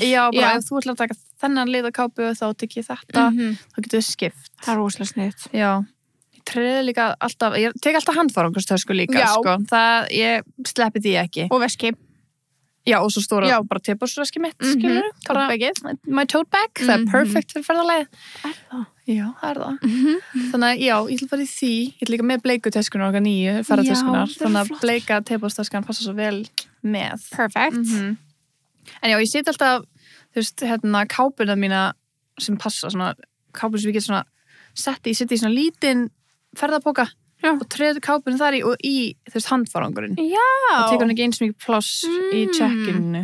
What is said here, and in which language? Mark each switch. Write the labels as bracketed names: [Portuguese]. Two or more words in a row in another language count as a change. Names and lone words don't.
[Icelandic] já, bara ef þú ætlar að taka þennan lit á kápu þá tek ég þetta þá getur við skipt það er rosalega sniðugt já, ég treði líka alltaf ég tek alltaf handfarangurstösku líka sko. Það, ég sleppi því ekki og veski já, og svo stóra bara tepósveski mitt skilur [English] my tote bag, [Icelandic] það er perfect fyrir ferðarleið er það? Já, það er það þannig að já, ég ætla bara í því ég ætla líka með bleikutöskunar okkar 9 ferðartöskunar þannig að bleika tepóstöskan passa svo vel með perfect en já, ég set alltaf þú veist, kápuna mína sem passa, svona kápuna sem ég get svona setja í svona lítinn ferðapoka og treður kápuna þar í og í, þú veist, handfarangurinn og tekur hann ekki eins mikið pláss í check-inu